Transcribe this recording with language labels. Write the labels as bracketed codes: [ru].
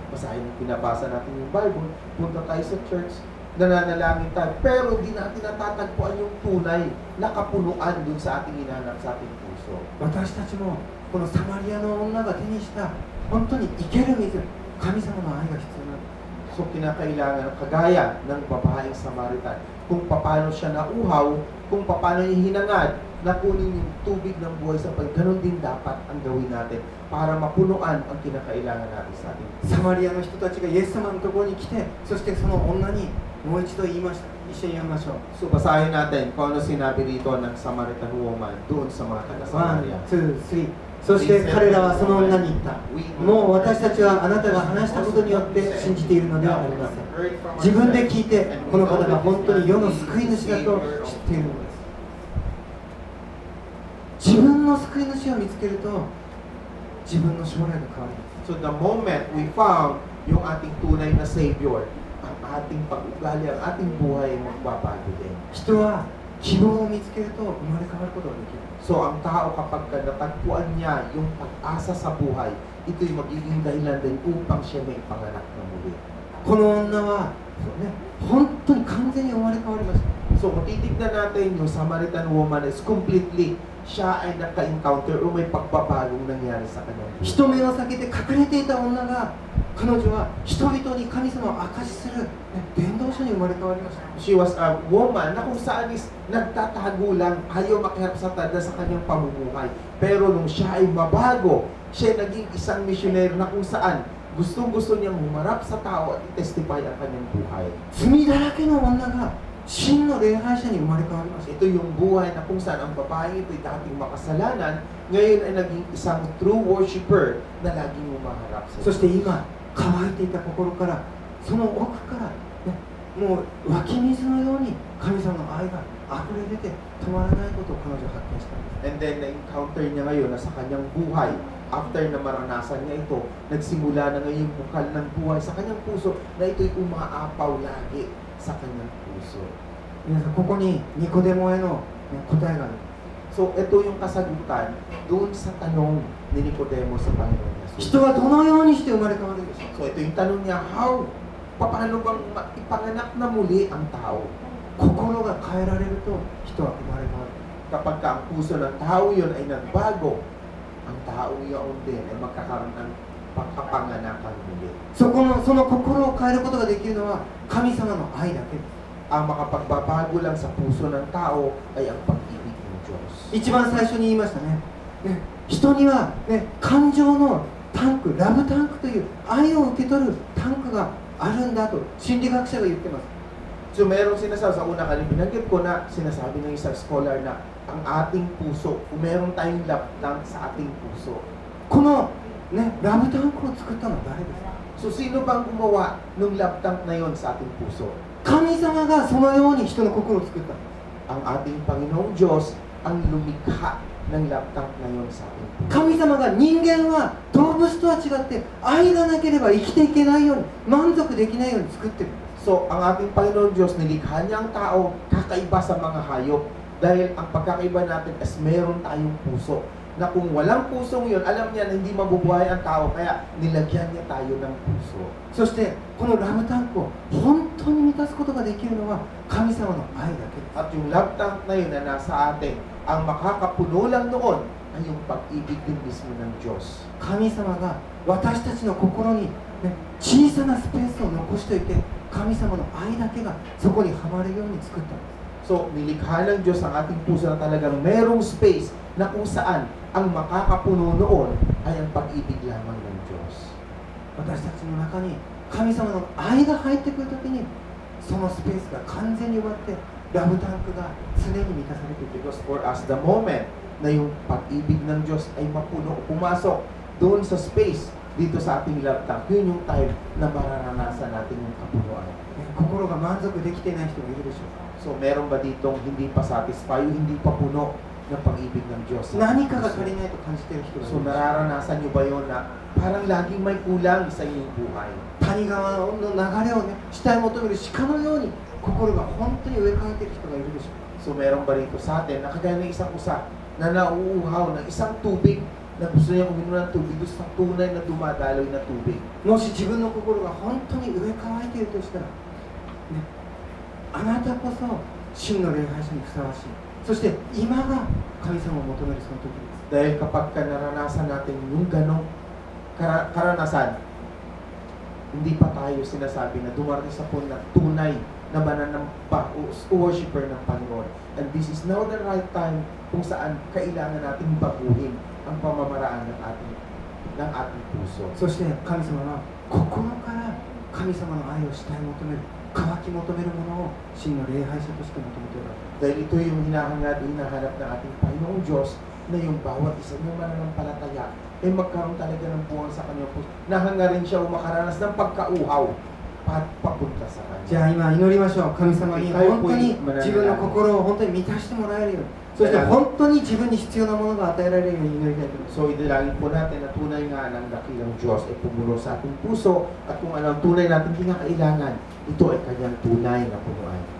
[tl] Basahin, pinabasa natin yung Bible, punta tayo sa church, nananalangin tayo, pero hindi natin natatagpuan yung tunay na kapunuan dun sa ating hinahanap sa ating puso. [ja] 私たちもこのサマリアの女が手にした本当に生ける水、神様の愛が必要なんです。 [tl] So kinakailangan, kagaya ng babaeng Samaritan, kung paano siya nauhaw, kung paano niya hinangad na kunin yung tubig ng buhay sa pag, ganun din dapat ang gawin natin para mapunuan ang kinakailangan natin sa ating puso. [ja] サマリアの人たちがイエス様のところに来て、そしてその女にもう一度言いました。一緒に読みましょう。 [tl] So basahin natin kung ano sinabi rito ng Samaritan woman doon sa mga taga-Samaria. [ja] 1、2、3。そして彼らはその女に言った。もう私たちはあなたが話したことによって信じているのではありません。自分で聞いて、この方が本当に世の救い主だと知っているのです。自分の救い主を見つけると、自分の将来が変わります。 [en] So the moment we found [tl] yung ating tunay na Savior, ang ating pag-ugali, ang ating buhay ay magbabago din. [ja] 人は希望を見つけると生まれ変わることができる。 [tl] So ang tao kapag natagpuan niya yung pag-asa sa buhay, ito'y magiging dahilan din upang siya may panganak na muli. [ja] この女は、ね、本当に完全に生まれ変わりました。 [tl] So kung titignan natin yung Samaritan woman is completely, siya ay naka-encounter o may pagbabagong nangyari sa kanyang buhay. [ja] 人目を避けて隠れていた女が、彼女は人々に神様を証しする、伝道者に生まれ変わりました。 [en] She was a woman [tl] na kung saan is nagtatago lang, ayaw makiharap sa tada sa kanyang pamumuhay. Pero nung siya ay mabago, siya ay naging isang missionary na kung saan gustong-gusto niyang humarap sa tao at i-testify ang kanyang buhay. [ja] 罪だらけの女が真の礼拝者に生まれ変わりました。 [tl] Ito yung buhay na kung saan ang babae ito ay dating makasalanan, ngayon ay naging isang true worshiper na laging humaharap sa [ja] そして今、乾いていた心から、その奥から、ね、もう湧き水のように神様の愛が溢れ出て止まらないことを彼女は発見したんです。 [tl] And then na-encounter niya ngayon na sa kanyang buhay, after na maranasan niya ito, nagsimula na ngayon yung bukal ng buhay sa kanyang puso na ito'y umaapaw lagi sa kanyang puso. [ja] 皆さん、ここにニコデモへの、答えがある。 [tl] So ito yung kasagutan doon sa tanong ni Nicodemo sa Panginoon Jesus. [ja] 人はどのようにして生まれ変わるでしょうか。 [tl] So ito yung tanong niya, paano bang ipanganak na muli ang tao? [ja] 心が変えられると人は生まれ変わる。 [tl] Kapag ang puso ng tao yun ay nagbago, ang tao yun din ay magkakaroon ng pagkapanganakan muli. [ja] その心を変えることができるのは神様の愛だけです。 [tl] Ang makapagbabago lang sa puso ng tao ay ang pag-ibig ng Diyos. [ja] 一番最初に言いましたね。人には、感情のタンク、ラブタンクという愛を受け取るタンクがあるんだと心理学者が言ってます。 [tl] So merong sinasabi, sa una kanina binanggit ko na sinasabi ng isang scholar na ang ating puso, kung meron tayong love tank sa ating puso. [ja] この、ラブタンクを作ったのは誰ですか？ [tl] So sino bang gumawa ng love tank na yon sa ating puso? [ja] 神様がそのように人の心を作ったんです。 [tl] Ang ating Panginoong Diyos ang lumikha ng love tank na yon sa ating puso. [ja] 神様が人間は動物とは違って愛がなければ生きていけないように、満足できないように作ってるんです。 [tl] So ang ating Panginoong Diyos, nilikha niya ang tao kakaiba sa mga hayop. Dahil ang pagkakaiba natin is meron tayong puso. Na kung walang pusong yun, alam niya na hindi mabubuhay ang tao, kaya nilagyan niya tayo ng puso. [ja] そしてこのラブタンクを本当に満たすことができるのは神様の愛だけです。 [tl] At yung love tank na yun na nasa atin, ang makakapuno lang noon ay yung pag-ibig din mismo ng Diyos. [ja] 神様が私たちの心に、ね、小さなスペースを残しておいて、神様の愛だけがそこにはまるように作ったんです。 [tl] So, nilikha ng Diyos ang ating puso na talagang merong space na kung saan ang makakapuno noon ay ang pag-ibig lamang ng Diyos. [ja] 私たちの中に神様の愛が入ってくるときに、そのスペースが完全に埋まって、ラブタンクが常に満たされていく。 [en] Because for us, the moment [tl] na yung pag-ibig ng Diyos ay mapuno, pumasok doon sa space dito sa ating love tank, yun yung time na mararanasan natin yung kapunuan. [ja] 心が満足できていない人がいるでしょうか。 [tl] So, meron ba ditong hindi pa satisfy, hindi pa puno ng pag-ibig ng Diyos? [ja] 何かが足りないと感じている人がいる。 [tl] So, nararanasan nyo ba yun na parang laging may kulang sa inyong buhay? [ja] 谷川の流れをね、下へ求める鹿のように心が本当に植え替えている人がいるでしょうか。 [tl] So, meron ba rito sa atin na kagaya ng isang usa na nauuhaw ng isang tubig na gusto niya uminom ng tubig doon sa tunay na dumadaloy na tubig? [ja] もし自分の心が本当に植え替えているとしたら、ね、あなたこそ真の礼拝者にふさわしい。そして今が神様を求めるその時です。 [tl] Dahil kapag naranasan natin yung ganong karanasan, hindi pa tayo sinasabi na dumarating sa punto na tunay na mananampa o worshiper ng Panginoon. [en] And this is now the right time [tl] kung saan kailangan natin baguhin ang pamamaraan ng ating puso. [ja] そして神様は心から神様の愛をしたい求める、渇き求めるものを真の礼拝者として求めているわけです。 [tl] Dahil ito yung hinahanap ng ating Panginoong Diyos na yung bawat isa ng mananampalataya ay magkaroon talaga ng buwan sa kanyang puso. Nahangarin siya o makaranas ng pagkauhaw at papunta sa kanya. [ja] じゃあ今祈りましょう。神様に本当に自分の心を本当に満たしてもらえるように、そして本当に自分に必要なものが与えられるように祈りたいと思います。 [tl] So idalangin po natin na tunay nga ng dakilang Diyos ay pumulo sa ating puso at kung ano ang tunay natin kinakailangan, ito ay kanyang tunay na punuan.